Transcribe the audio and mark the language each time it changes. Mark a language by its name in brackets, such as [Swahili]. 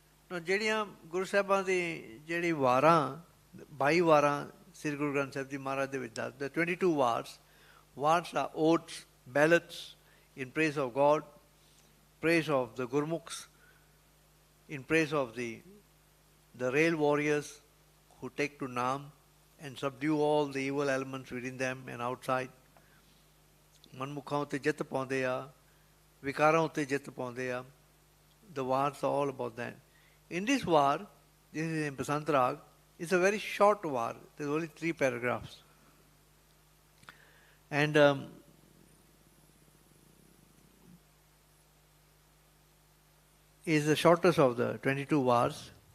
[English] Now, [Punjabi] ਜਿਹੜੀਆਂ ਗੁਰੂ ਸਾਹਿਬਾਂ ਦੀ ਜਿਹੜੀ ਵਾਰਾਂ 22 ਵਾਰਾਂ ਸ੍ਰੀ ਗੁਰੂ ਗ੍ਰੰਥ ਸਾਹਿਬ ਜੀ ਮਹਾਰਾਜ ਦੇ ਵਿੱਚ ਦੱਸਦੇ [English] 22 wars are odes, ballads in praise of God, praise of the Gurmukhs, in praise of the rail warriors who take to Naam and subdue all the evil elements within them and outside. [Punjabi] ਮਨਮੁਖਾਂ ਉੱਤੇ ਜਿੱਤ ਪਾਉਂਦੇ ਆ, ਵਿਕਾਰਾਂ ਉੱਤੇ ਜਿੱਤ ਪਾਉਂਦੇ ਆ. [English] The wars are all about that. In this war, this is in Basant Raag, it's a very short war. There's only 3 paragraphs. And is the shortest of the 22 wars.